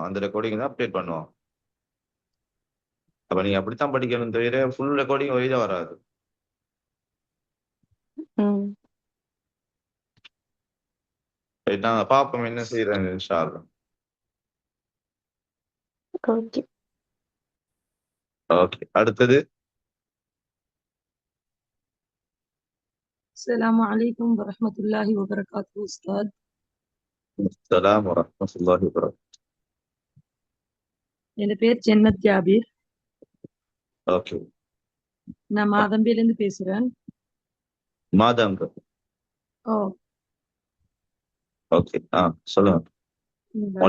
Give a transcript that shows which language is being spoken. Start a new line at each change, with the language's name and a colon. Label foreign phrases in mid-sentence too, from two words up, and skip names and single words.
Tamil: அந்த ரெக்கார்டிங் தான் அப்டேட் பண்ணுவோம். அப்ப நீங்க அப்படித்தான் படிக்கணும் தவிர
English: full recording
Tamil: ஒரே வராது. ம். ரைட், நாங்க பார்ப்போம் என்ன செய்யறாங்க
Arabic: إن شاء الله.
Tamil: ஓகே. ஓகே, அடுத்தது.
Arabic: السلام عليكم ورحمة الله وبركاته أستاذ. السلام ورحمة الله وبركاته.
Tamil: என் பேர் ஜென்னத் ஜாபீர். ஓகே. நான் மாதம்பிலிருந்து பேசுறேன். மாதம். ஓ, ஓகே, சொல்லுங்க. உங்களை